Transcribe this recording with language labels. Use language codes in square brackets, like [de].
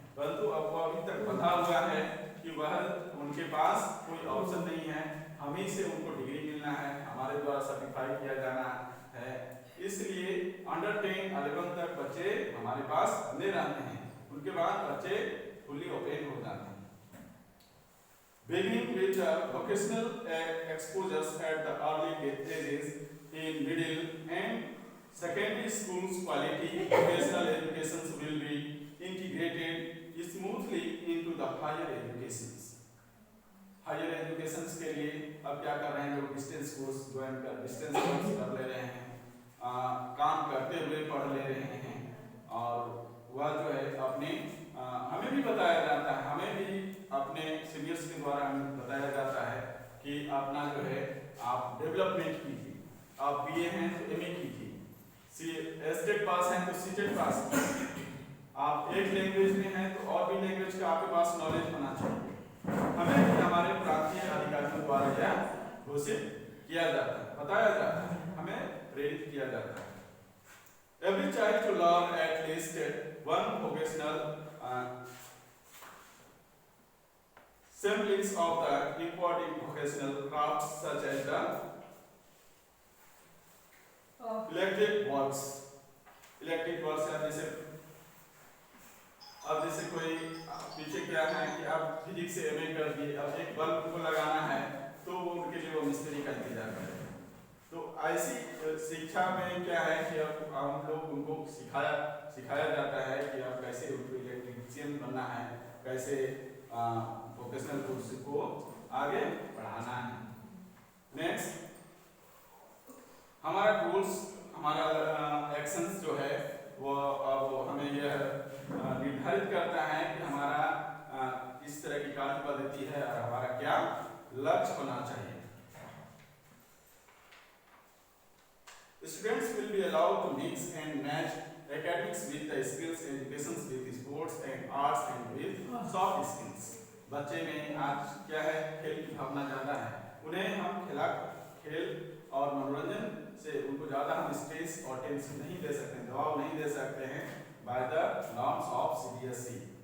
[hi] परंतु अब वो अभी तक बंधा हुआ है कि वह उनके पास कोई ऑप्शन नहीं है, हम ही से उनको डिग्री मिलना है, हमारे द्वारा सर्टिफाई किया जाना है। इसलिए अंडर 10, 11 तक बच्चे हमारे पास बने रहते हैं। उनके बाद बच्चे फुली ओपन हो जाते हैं। [en] Beginning with vocational exposures at the early ages in middle and secondary schools, quality vocational educations will be integrated smoothly into the higher educations. [hi] Higher educations के लिए अब क्या कर रहे हैं, लोग डिस्टेंस कोर्स कर ले रहे हैं, काम करते हुए पढ़ ले रहे हैं। और वह जो है अपने हमें भी बताया जाता है, हमें भी अपने सीनियर्स के द्वारा हमें बताया जाता है कि अपना जो है आप डेवलपमेंट कीजिए। आप बीए हैं तो एमए कीजिए, एसटेट पास हैं तो सीटेट पास कीजिए। आप एक लैंग्वेज में हैं तो और भी लैंग्वेज का आपके पास नॉलेज होना चाहिए। हमें भी हमारे प्रांतीय अधिकारियों द्वारा यह घोषित किया जाता है, बताया जाता है, हमें प्रेरित किया जाता है। [en] Every child to learn at least one vocational samplings of the important vocational crafts such as the electric works है। [hi] जैसे अब जैसे कोई पीछे क्या है कि अब फिजिक्स से एमए कर दिए, अब एक बल्ब को लगाना है तो वो उनके लिए वो मिस्त्री का इंतजार करें। तो ऐसी शिक्षा में क्या है कि अब हम लोग उनको सिखाया जाता है कि अब कैसे उनको इलेक्ट्रीशियन बनना है, कैसे वोकेशनल कोर्स को आगे बढ़ाना है। नेक्स्ट हमारा गोल्स, हमारा एक्शंस जो है वो अब हमें यह निर्धारित करता है कि हमारा इस तरह की कार्य पद्धति है और हमारा क्या लक्ष्य होना चाहिए। [en] Students will be allowed to mix and match academics with the skills, education with sports and arts and with soft skills। [hi] बच्चे में आज क्या है, खेल की भावना ज़्यादा है, उन्हें हम खेल और मनोरंजन से उनको ज़्यादा हम स्ट्रेस और टेंशन नहीं दे सकते, दबाव नहीं दे सकते हैं [en] by the norms of CBSE।